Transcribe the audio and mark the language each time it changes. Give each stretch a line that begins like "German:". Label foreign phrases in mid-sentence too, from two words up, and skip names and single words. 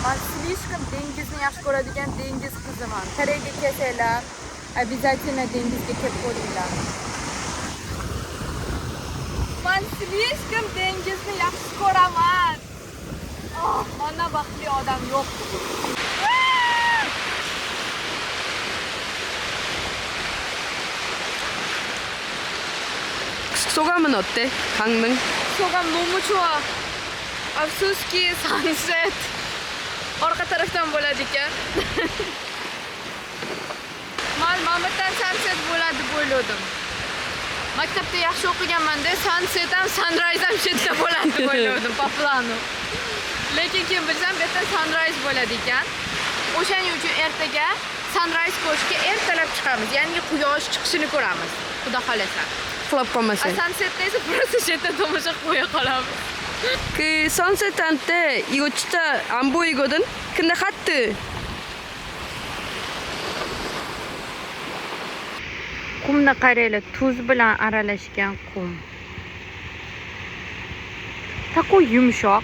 Uzbek: Men слишком dengizni yaxshi ko'radigan dengiz qiziman. Koreyaga kelsanglar, обязательно dengizga kelib ko'ringlar. Men слишком dengizni yaxshi ko'raman. Mana baxtli odam yo'q.
Korean: 소감은 어때? 강릉? 소감 너무 좋아.
Uzbek: Afsuski sunset orqa tarafdan bo'ladi ekan. Men Mamatdan sunset bo'ladi deb o'yladim. Maktabda yaxshi o'qiganman-da, sunset ham sunrise ham chetda bo'ladi deb o'yladim,
Russian: по плану.
Uzbek: Lekin keyin bilsam, bu yerda sunrise bo'ladi ekan. O'shaning uchun ertaga sunrise ko'rishga ertalab chiqamiz. Ya'ni quyosh chiqishini ko'ramiz. Xudo xolasa. Uxlab qolmasang. Sunsetda esa просто chetda tomosha qo'ya qolamiz.
Korean: 그 선셋 할 때 이거 진짜 안 보이거든? 근데 하트.
Uzbek: Qumni qaranglar, tuz bilan aralashgan qum. Такой yumshoq.